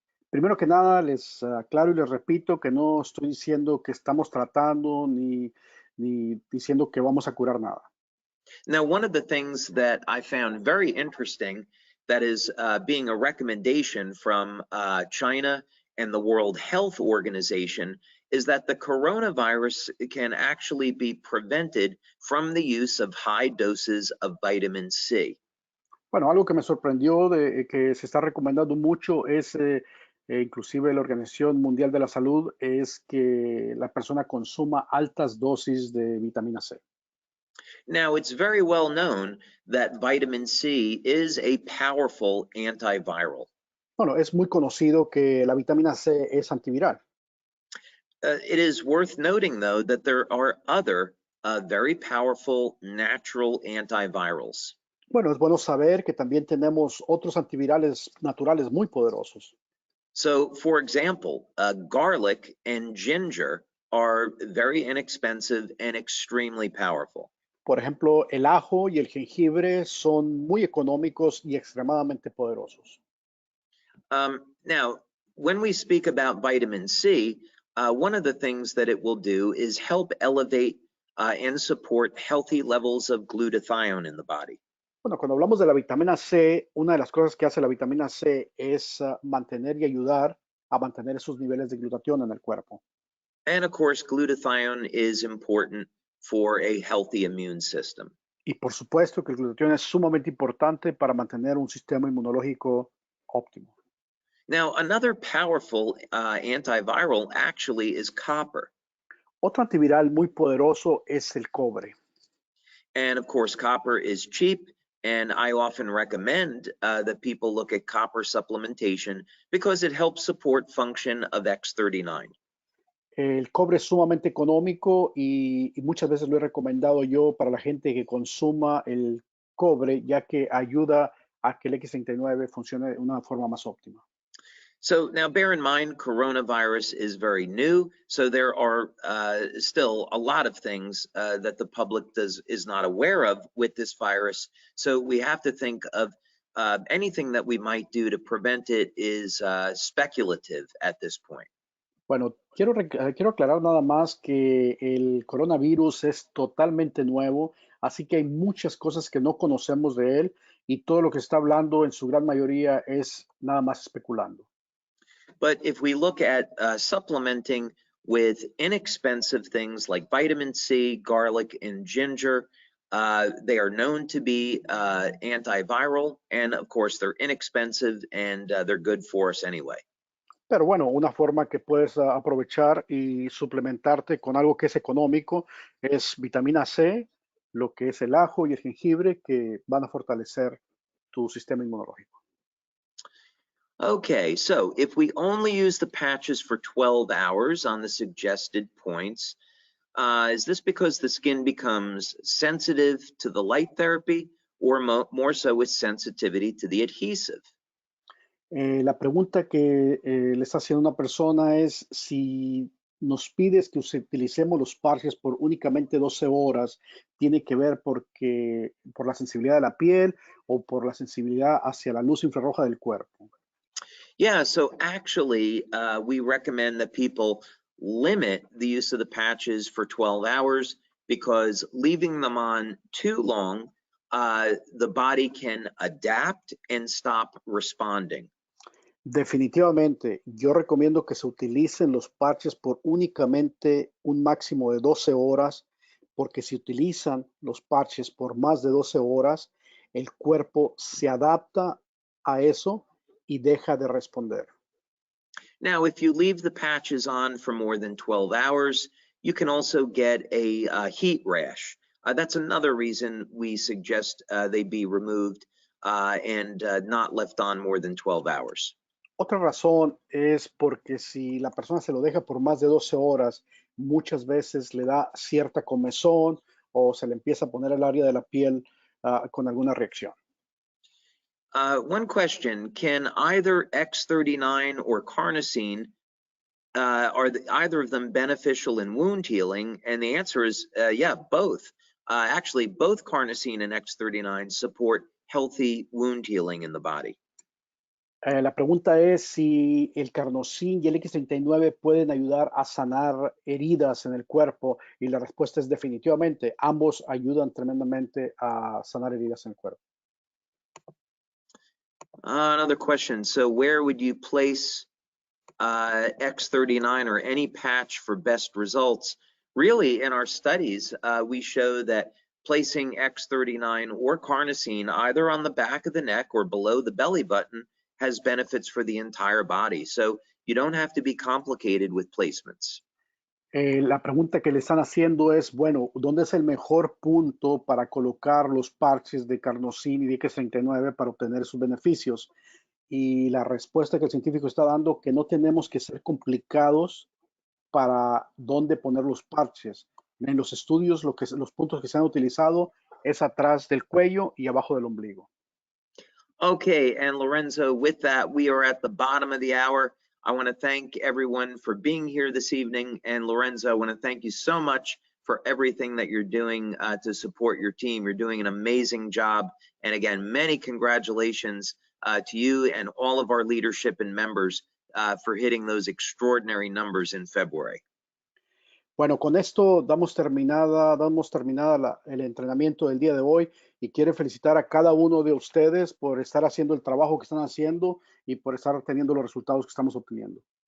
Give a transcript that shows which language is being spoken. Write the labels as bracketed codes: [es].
[es] Primero que nada, les aclaro y les repito que no estoy diciendo que estamos tratando ni diciendo que vamos a curar nada. [en] Now, one of the things that I found very interesting that is being a recommendation from China and the World Health Organization is that the coronavirus can actually be prevented from the use of high doses of vitamin C. [es] Bueno, algo que me sorprendió de que se está recomendando mucho es, inclusive la Organización Mundial de la Salud, es que la persona consuma altas dosis de vitamina C. [en] Now, it's very well known that vitamin C is a powerful antiviral. [es] Bueno, es muy conocido que la vitamina C es antiviral. [en] It is worth noting, though, that there are other very powerful natural antivirals. [es] Bueno, es bueno saber que también tenemos otros antivirales naturales muy poderosos. [en] So, for example, garlic and ginger are very inexpensive and extremely powerful. [es] Por ejemplo, el ajo y el jengibre son muy económicos y extremadamente poderosos. [en] Now, when we speak about vitamin C, one of the things that it will do is help elevate and support healthy levels of glutathione in the body. [es] Bueno, cuando hablamos de la vitamina C, una de las cosas que hace la vitamina C es mantener y ayudar a mantener esos niveles de glutatión en el cuerpo. [en] And of course, glutathione is important for a healthy immune system. [es] Y por supuesto que el glutatión es sumamente importante para mantener un sistema inmunológico óptimo. [en] Now, another powerful antiviral actually is copper. [es] Otro antiviral muy poderoso es el cobre. [en] And of course, copper is cheap. And I often recommend that people look at copper supplementation because it helps support function of X39. [es] El cobre es sumamente económico y muchas veces lo he recomendado yo para la gente que consuma el cobre, ya que ayuda a que el X39 funcione de una forma más óptima. [en] So now bear in mind, coronavirus is very new. So there are still a lot of things that the public is not aware of with this virus. So we have to think of anything that we might do to prevent it is speculative at this point. [es] Bueno, quiero aclarar nada más que el coronavirus es totalmente nuevo, así que hay muchas cosas que no conocemos de él y todo lo que está hablando en su gran mayoría es nada más especulando. [en] But if we look at supplementing with inexpensive things like vitamin C, garlic, and ginger, they are known to be antiviral, and of course they're inexpensive and they're good for us anyway. [es] Pero bueno, una forma que puedes aprovechar y suplementarte con algo que es económico es vitamina C, lo que es el ajo y el jengibre, que van a fortalecer tu sistema inmunológico. [en] Okay, so if we only use the patches for 12 hours on the suggested points, is this because the skin becomes sensitive to the light therapy or more so with sensitivity to the adhesive? [es] La pregunta que le está haciendo una persona es si nos pides que utilicemos los parches por únicamente 12 horas, ¿tiene que ver por la sensibilidad de la piel o por la sensibilidad hacia la luz infrarroja del cuerpo? [en] Yeah, so actually, we recommend that people limit the use of the patches for 12 hours because leaving them on too long, the body can adapt and stop responding. [es] Definitivamente, yo recomiendo que se utilicen los parches por únicamente un máximo de 12 horas, porque si utilizan los parches por más de 12 horas, el cuerpo se adapta a eso y deja de responder. [en] Now, if you leave the patches on for more than 12 hours, you can also get a heat rash. That's another reason we suggest they be removed and not left on more than 12 hours. [es] Otra razón es porque si la persona se lo deja por más de 12 horas, muchas veces le da cierta comezón o se le empieza a poner el área de la piel con alguna reacción. [en] One question, can either X39 or carnosine, are either of them beneficial in wound healing? And the answer is, yeah, both. Actually, both carnosine and X39 support healthy wound healing in the body. [es] La pregunta es si el carnosín y el X39 pueden ayudar a sanar heridas en el cuerpo y la respuesta es definitivamente, ambos ayudan tremendamente a sanar heridas en el cuerpo. [en] Another question, so where would you place X39 or any patch for best results? Really, in our studies, we show that placing X39 or carnosine either on the back of the neck or below the belly button has benefits for the entire body. So you don't have to be complicated with placements. [es] La pregunta que le están haciendo es, bueno, ¿dónde es el mejor punto para colocar los parches de carnosín y de X39 para obtener sus beneficios? Y la respuesta que el científico está dando que no tenemos que ser complicados para dónde poner los parches. En los estudios, los puntos que se han utilizado es atrás del cuello y abajo del ombligo. [en] Okay, and Lorenzo, with that, we are at the bottom of the hour. I want to thank everyone for being here this evening. And Lorenzo, I want to thank you so much for everything that you're doing to support your team. You're doing an amazing job. And again, many congratulations to you and all of our leadership and members for hitting those extraordinary numbers in February. [es] Bueno, con esto damos terminada el entrenamiento del día de hoy y quiero felicitar a cada uno de ustedes por estar haciendo el trabajo que están haciendo y por estar teniendo los resultados que estamos obteniendo.